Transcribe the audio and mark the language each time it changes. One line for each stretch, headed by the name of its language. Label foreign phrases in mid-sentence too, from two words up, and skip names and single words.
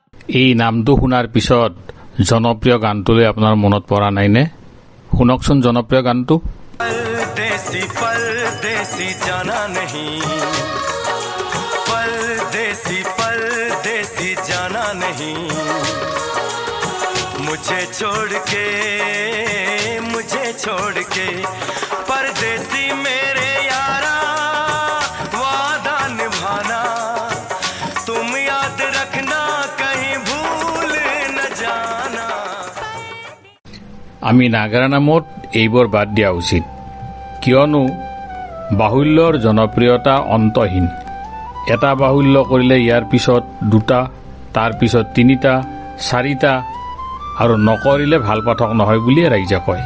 Assamese: এই নামটো শুনাৰ পিছত জনপ্ৰিয় গানটোলৈ আপোনাৰ মনত পৰা নাইনে? শুনকচোন জনপ্ৰিয় গানটো।
Hindi: परदेसी परदेसी जाना नहीं, परदेसी परदेसी जाना नहीं, मुझे छोड़ के परदेसी मेरे यारा, वादा निभाना तुम याद रखना, कहीं भूल न जाना।
Assamese: আমি নাগাৰা নামত এইবোৰ বাদ দিয়া উচিত, কিয়নো বাহুল্যৰ জনপ্ৰিয়তা অন্তহীন। এটা বাহুল্য কৰিলে ইয়াৰ পিছত দুটা, তাৰ পিছত তিনিটা, চাৰিটা, আৰু নকৰিলে ভাল পাঠক নহয় বুলিয়ে ৰাইজে কয়।